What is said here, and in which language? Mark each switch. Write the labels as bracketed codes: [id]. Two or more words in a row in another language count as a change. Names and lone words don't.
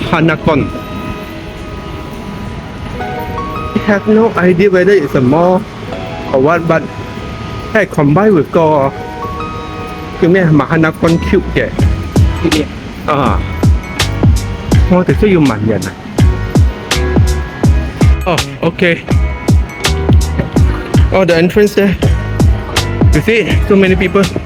[en] Mahanakhon。I have no idea whether it's a mall or what, but 係 combine with [yue] 個叫咩 [en] Mahanakhon Cube 嘅。 [yue] 我哋需要問人啊。Okay. [en] Oh, the entrance there. You see, so many people.